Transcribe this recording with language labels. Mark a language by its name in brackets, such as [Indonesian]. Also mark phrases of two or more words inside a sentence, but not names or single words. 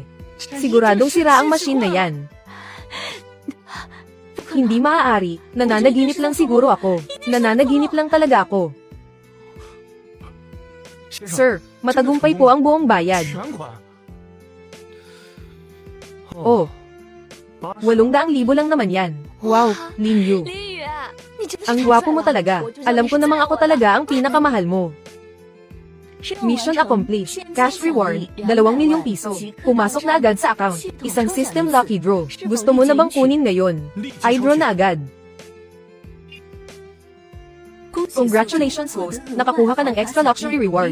[Filipino] Siguradong sira ang machine na yan. Hindi maaari, nananaginip lang siguro ako. Nananaginip lang talaga ako. Sir, matagumpay po ang buong bayad. [Chinese] 全款。 [Filipino] Oh, 800,000 lang naman yan. Wow, Linyu. [Chinese] 林宇，你真的是 [Filipino] Ang gwapo mo talaga. Alam ko namang ako talaga ang pinakamahal mo. [English] Mission accomplished. Cash reward, [Filipino] 2 milyong piso. Pumasok na agad sa account. Isang [English] system lucky draw. [Filipino] Gusto mo na bang kunin ngayon? I-draw na agad. [English] Congratulations host, [Filipino] nakakuha ka ng [English] extra luxury reward.